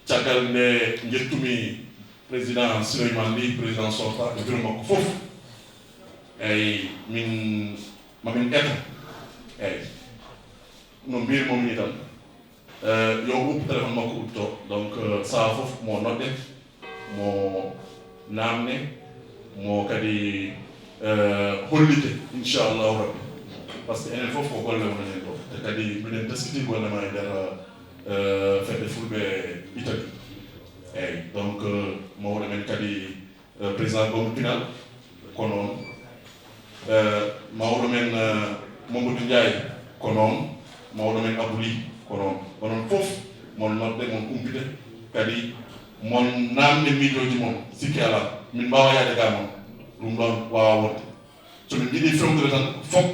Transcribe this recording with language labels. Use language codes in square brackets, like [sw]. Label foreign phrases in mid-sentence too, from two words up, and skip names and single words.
[ff] calde jettumi président Souleymane Ly [fr] président sortant [ff] e bureau makko fof eyyi min mamin ƴetta eyyi no mbirimomi ni tan yo ɓuuɓ téléphone makko udto donc saha fof mo nodde mo namne mo kadi hollite [ar] inchallahu rabbi [fr] par ce que [ff] enen fof ko golle wona hen ɗo te kadi minen teskiti gollema e nder fedde fulɓe Italie eyyi donc mawɗo men kadi président gomo pinal ko noon mawɗo men Mamadou Ndiaye ko noon mawɗo men Abou Ly ko noon onon fof mon nodde mon kumpite kadi mon namde miijoji mon sikki ala min mbawa yaade ga moon ɗum ɗon wawa wonde somin jiiɗi fewnude tan fof